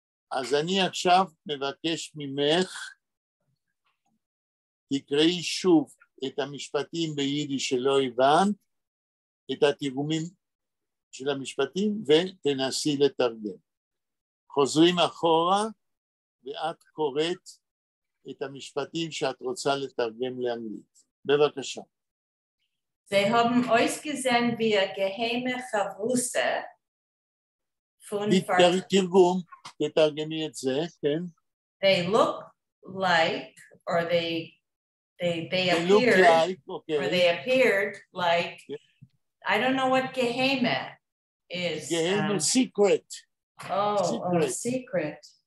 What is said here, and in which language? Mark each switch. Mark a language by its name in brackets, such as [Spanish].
[Hebrew] אז אני עכשיו מבקש ממך, תקראי שוב את המשפטים ביידיש שלא הבנת, את התרגומים של המשפטים, ותנסי לתרגם. חוזרים אחורה, ואת קוראת את המשפטים שאת רוצה לתרגם לאנגלית. בבקשה. [Yiddish] Sie haben euch gesehen wie geheime Chavrusse von [Hebrew] תרגום, תתרגמי את זה, כן. [English] They look like, or they appeared, look like, okay. or they appeared like, I don't know what geheime is. Geheime, secret. Secret.